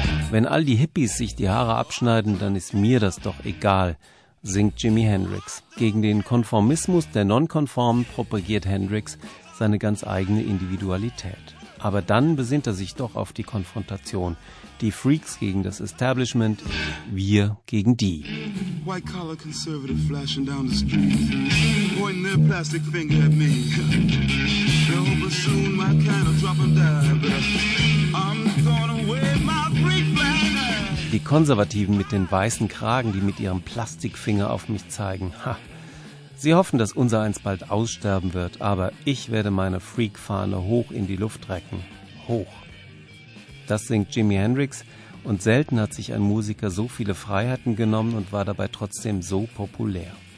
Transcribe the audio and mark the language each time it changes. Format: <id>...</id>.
<de>Wenn all die Hippies sich die Haare abschneiden, dann ist mir das doch egal, singt Jimi Hendrix. Gegen den Konformismus der Nonkonformen propagiert Hendrix seine ganz eigene Individualität. Aber dann besinnt er sich doch auf die Konfrontation. Die Freaks gegen das Establishment, wir gegen die.</de> <en>White collar conservative flashing down the street, pointing their plastic finger at me. They're hoping soon my kind will drop and die, but I'm gonna wave my green flag.</en> <de>Die Konservativen mit den weißen Kragen, die mit ihrem Plastikfinger auf mich zeigen. Ha. Sie hoffen, dass unser eins bald aussterben wird, aber ich werde meine Freak-Fahne hoch in die Luft recken. Hoch. Das singt Jimi Hendrix und selten hat sich ein Musiker so viele Freiheiten genommen und war dabei trotzdem so populär.</de>